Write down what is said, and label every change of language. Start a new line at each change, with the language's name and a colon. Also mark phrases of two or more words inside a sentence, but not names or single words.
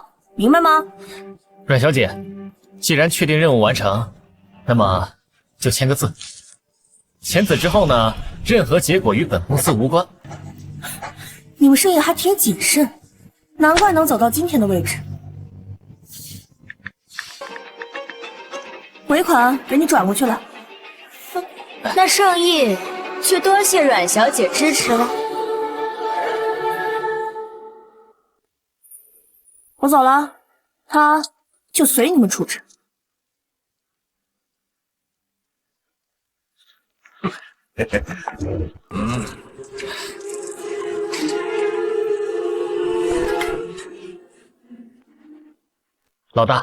Chinese: 阮小姐， 既然確定任務完成，那麼就簽個字。簽字之後呢，任何結果與本公司無關。你們生意還挺謹慎，難怪能走到今天的位置。尾款給你轉過去了。那盛意就多謝阮小姐支持了。我走了，他就隨你們處置。老大，